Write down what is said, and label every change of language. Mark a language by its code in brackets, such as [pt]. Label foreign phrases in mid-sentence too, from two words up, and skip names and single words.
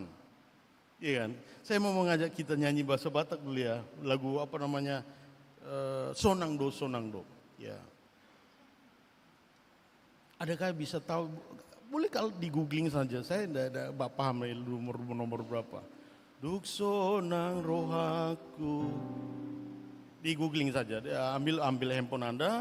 [id] Iya kan? Saya mau mengajak kita nyanyi bahasa Batak dulu ya. Lagu apa namanya? Sonangdo, Sonangdo. Ya. Adakah bisa tahu? Boleh kalau di googling saja. Saya tidak paham nomor berapa. [bbc] Duk sonang rohaku. [id] Di googling saja. Ambil handphone Anda.